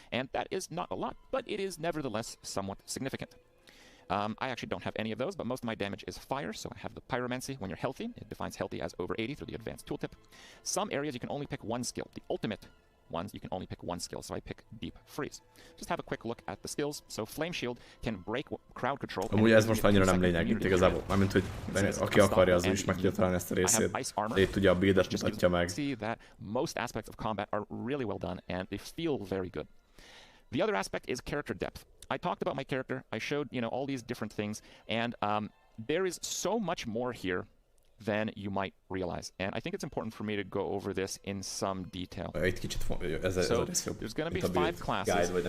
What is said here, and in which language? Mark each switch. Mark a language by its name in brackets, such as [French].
[English] And that is not a lot, but it is nevertheless somewhat significant. I actually don't have any of those, but most of my damage is fire, so I have the Pyromancy when you're healthy. It defines healthy as over 80 through the advanced tooltip. Some areas you can only pick one skill. The ultimate ones, you can only pick one skill, so I pick Deep Freeze. Just have a quick look at the skills. So Flame Shield can break crowd control. [Hungarian] Amúgy ez most annyira nem lényeg itt igazából, mármint hogy aki akarja, az is meg tudja találni ezt a részét, de itt ugye a buildet mutatja meg. [English] See that most aspects of combat are really well done, and they feel very good. The other aspect is character depth. I talked about my character, I showed, all these different things, and there is so much more here than you might realize. And I think it's important for me to go over this in some detail. So there's going to be 5 classes.